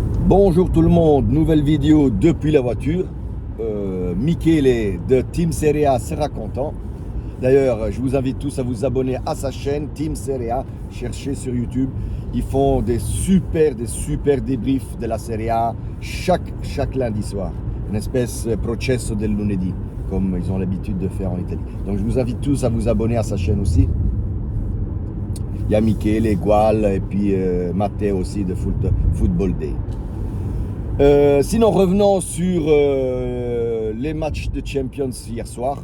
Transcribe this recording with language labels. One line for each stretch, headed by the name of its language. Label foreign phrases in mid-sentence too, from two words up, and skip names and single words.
French: Bonjour tout le monde, nouvelle vidéo depuis la voiture. Michele de Team Serie A sera content. D'ailleurs, je vous invite tous à vous abonner à sa chaîne Team Serie A. Cherchez sur YouTube. Ils font des super débriefs de la Serie A chaque lundi soir. Une espèce de processo del lunedì, comme ils ont l'habitude de faire en Italie. Donc je vous invite tous à vous abonner à sa chaîne aussi. Il y a Michele, Gual et puis Matteo aussi de Football Day. Sinon, revenons sur les matchs de Champions hier soir.